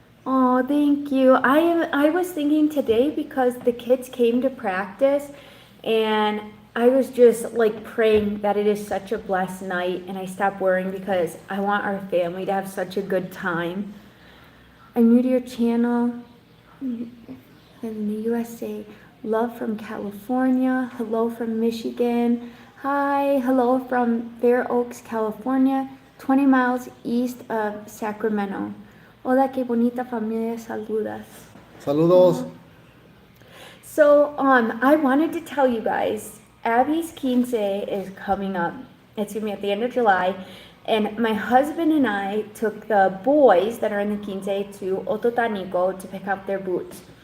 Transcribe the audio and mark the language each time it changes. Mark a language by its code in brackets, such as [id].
[en] Oh, thank you. I was thinking today because the kids came to practice and I was just like praying that it is such a blessed night and I stopped worrying because I want our family to have such a good time. I'm new to your channel in the USA. Love from California. Hello from Michigan. Hi. Hello from Fair Oaks, California, 20 miles east of Sacramento. [es] Hola, qué bonita familia, saludas. Saludos. [en] So, I wanted to tell you guys, Abby's quince is coming up. It's gonna be at the end of July, and my husband and I took the boys that are in the quince to Ototanico to pick up their boots.